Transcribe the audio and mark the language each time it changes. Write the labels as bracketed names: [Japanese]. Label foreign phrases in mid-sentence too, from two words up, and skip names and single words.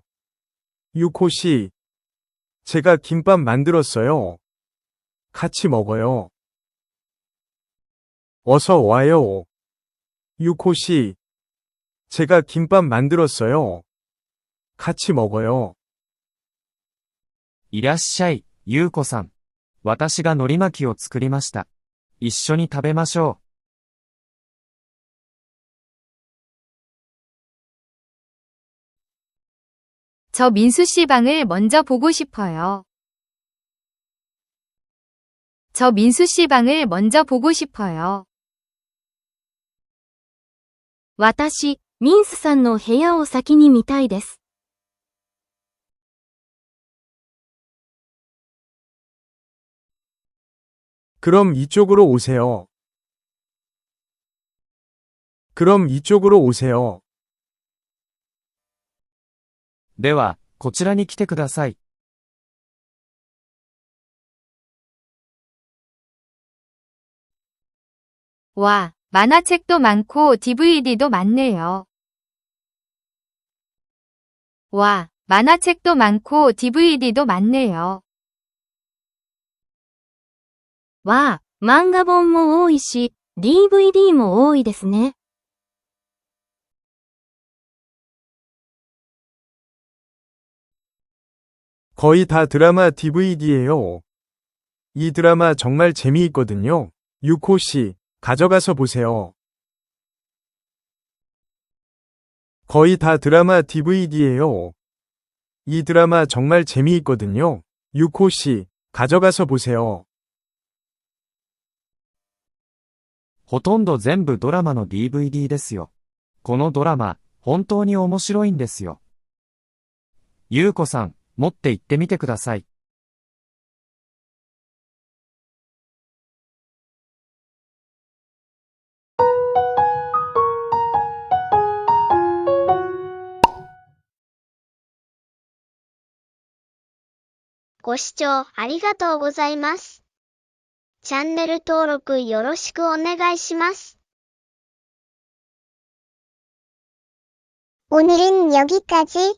[Korean] 유코 씨. 제가 김밥 만들었어요. 같이 먹어요. 어서 와요. 유코 씨. 제가 김밥 만들었어요. 같이 먹어요. [Japanese] いらっしゃい、ゆうこさん。私が海苔巻きを作りました。一緒に食べましょう。 [Korean] 저 민수 씨 방을 먼저 보고 싶어요. 저 민수 씨 방을 먼저 보고 싶어요. [Japanese] 私、ミンスさんの部屋を先に見たいです。 [Korean] 그럼 이쪽으로 오세요. 그럼 이쪽으로 오세요. [Japanese] では、こちらに来てください。 [Korean] 와, 만화책도 많고 DVD도 많네요. 와, 만화책도 많고 DVD도 많네요. [Japanese] わあ、漫画本も多いし、DVD も多いですね。 [Korean] 거의 다 드라마 DVD예요. 이 드라마 정말 재미있거든요. 유코 씨, 가져가서 보세요. 거의 다 드라마 DVD예요. 이 드라마 정말 재미있거든요. 6호 씨, 가져가서 보세요. [Japanese] ほとんど全部ドラマの DVD ですよ。このドラマ、本当に面白いんですよ。ゆうこさん、持って行ってみてください。ご視聴ありがとうございます。チャンネル登録よろしくお願いします. [Korean] 오늘은 여기까지.